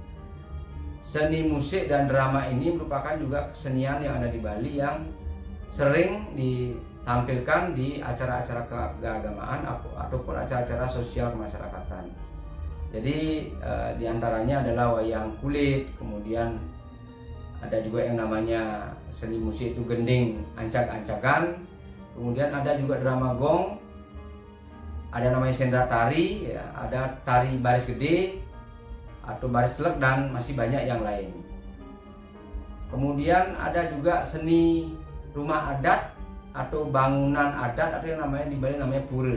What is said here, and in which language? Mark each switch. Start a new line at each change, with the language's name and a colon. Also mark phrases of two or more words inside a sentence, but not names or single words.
Indonesian: Seni musik dan drama ini merupakan juga kesenian yang ada di Bali yang sering ditampilkan di acara-acara keagamaan ataupun acara-acara sosial kemasyarakatan. Jadi diantaranya adalah wayang kulit, kemudian ada juga yang namanya seni musik itu gending ancak-ancakan, kemudian ada juga drama gong, ada namanya sendra tari, ya, ada tari baris gede atau baris telek, dan masih banyak yang lain. Kemudian ada juga seni rumah adat atau bangunan adat atau yang namanya di Bali namanya pura.